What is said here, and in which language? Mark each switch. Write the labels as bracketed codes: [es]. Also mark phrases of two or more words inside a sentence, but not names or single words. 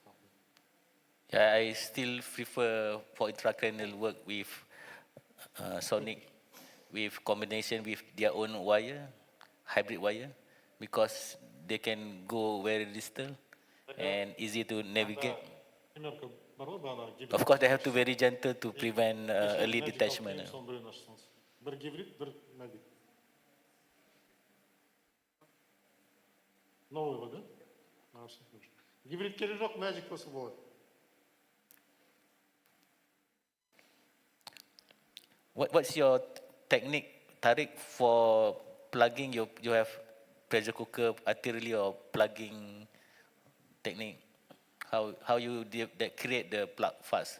[en] Yeah, I still prefer for intracranial work with Sonic, with combination with their own wire, hybrid wire, because they can go very distal and easy to navigate. [kk] Примерка бар ғой бағана гибрид. [en] Of course, they have to be very gentle to prevent [kk] Кеше [en] early magic detachment. [kk] алып келейін, соның біреуін ашсаңыз. Бір гибрид, бір magic. Новый ғой, да? Гибрид керек жоқ, magic болса болады. [en] What's your technique, Tariq, for plugging? You have pressure cooker arterially or plugging technique? How you create the plug fast?